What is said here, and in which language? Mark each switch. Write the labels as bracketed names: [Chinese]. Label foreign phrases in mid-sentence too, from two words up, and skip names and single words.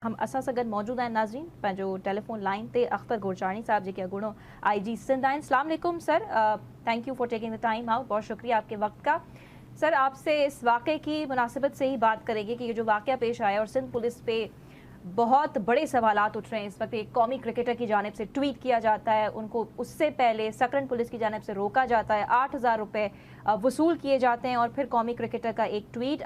[Sindhi] हम असां सगन मौजूद आहिनि नाज़रीन पंहिंजो टेलीफोन लाइन ते अख्तर गुरजानी साहब जेके अॻूणो IG सिंध आहिनि। [Arabic] السلام عليكم सर, [English] Thank you for taking the time out, [Hindi] बहुत शुक्रिया आपके वक्त का। सर आपसे इस वाक़े की मुनासिबत से ही बात करेंगे कि ये जो वाक़या पेश आया और सिंध पुलिस पे बहुत बड़े सवालात उठ रहे हैं इस वक्त। एक कौमी क्रिकेटर की जानिब से ट्वीट किया जाता है, उनको उससे पहले सकरन पुलिस की जानिब से रोका जाता है, 8,000 रुपये वसूल किए जाते हैं और फिर कौमी क्रिकेटर का एक ट्वीट।